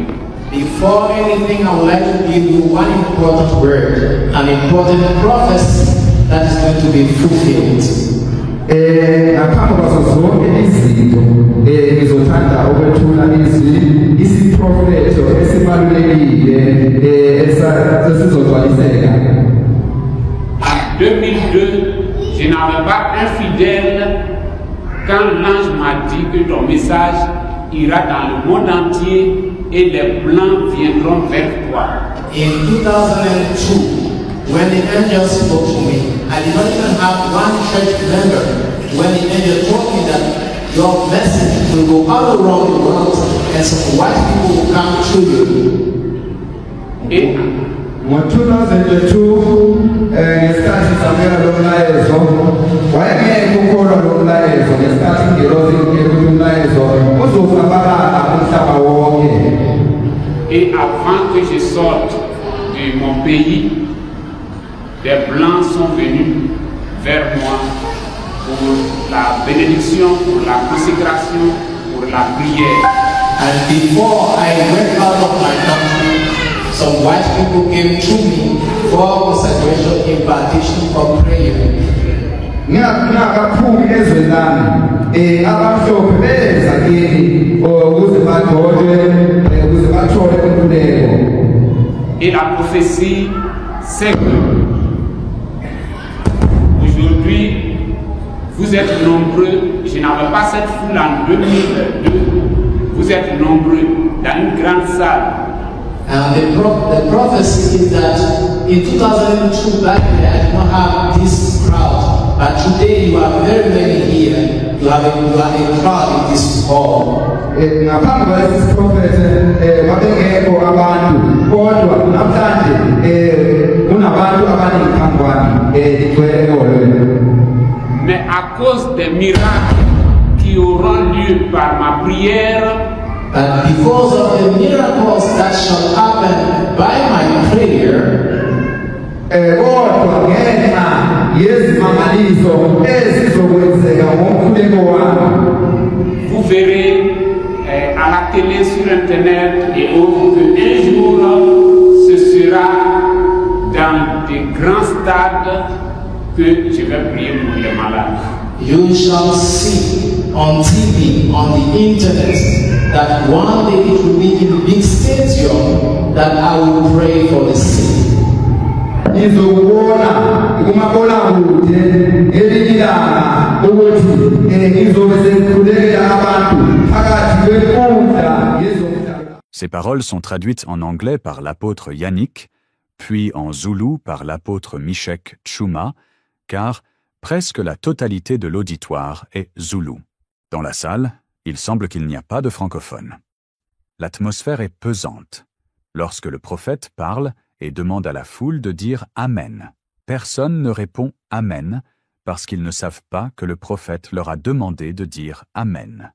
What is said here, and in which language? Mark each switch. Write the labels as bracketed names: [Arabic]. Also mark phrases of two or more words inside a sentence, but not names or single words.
[English] Before anything, I would like to give you one important word, an important prophecy that is going to be fulfilled. [Zulu] Ngaphambi kwazo zonke izinto ngizothanda ukwethula isiprofeto esibalulekile esizogcwaliseka. [French] En 2002, je n'avais pas un fidèle quand l'ange m'a dit que ton message ira dans le monde entier et les blancs viendront vers toi. [English] In 2002, when the angel spoke to me, I did not even have one church member. When the angel told me that your message will go all around the world and some white people will come to you. [French] Et [Zulu] Ngo 2002 ngesikhathi samela lo mlayezo wayengeke ukholwa lo mlayezo ngesikhathi ngirozi ukuthi umlayezo uzofabala umhlaba wonke. [French] Et avant que je sorte de mon pays, des blancs sont venus vers moi pour la bénédiction, pour la consécration, pour la prière. [English] And before I went out of my country, some white people came to me for consecration, impartation, for prayer. [Zulu] Ngakaphumi ezweni lami abamhlophe beza kimi ukuze badole ukuze bathole inkululeko. [French] Et la prophétie, c'est que aujourd'hui, vous êtes nombreux. Je n'avais pas cette foule en 2002. Vous êtes nombreux dans une grande salle. [English] And the prophecy is that in 2002, back then, I did not have this crowd. But today, you are very many here. You are a crowd in this hall. [Zulu] Ngaphambi kwalesi profete babengekho abantu kodwa namhlanje kunabantu abaningi phambi kwami igcwele eholweni. [French] Mais à cause des miracles qui auront lieu par ma prière, [English] And because of the miracles that shall happen by my prayer, [Zulu] kodwa ngenxa yezimangaliso ezizokwenzeka ngomkhuleko wami. [French] vous verrez à la télé, sur Internet et autres qu'un jour, ce sera dans des grands stades que je vais prier pour les malades. [English] you shall see on TV, on the internet, that one day it will be in the big stadium that I will pray for the sick. [Zulu] Ngizokubona kumabonakude ngelinye ilanga ukuthi ngizobe sengikhulekela abantu phakathi kwenkundla yezomhlaba. [French] Ces paroles sont traduites en anglais par l'apôtre Yannick, puis en zoulou par l'apôtre Mishek Tchouma, car, Presque la totalité de l'auditoire est zoulou. Dans la salle, il semble qu'il n'y a pas de francophones. L'atmosphère est pesante. Lorsque le prophète parle et demande à la foule de dire « Amen », personne ne répond « Amen » parce qu'ils ne savent pas que le prophète leur a demandé de dire « Amen ».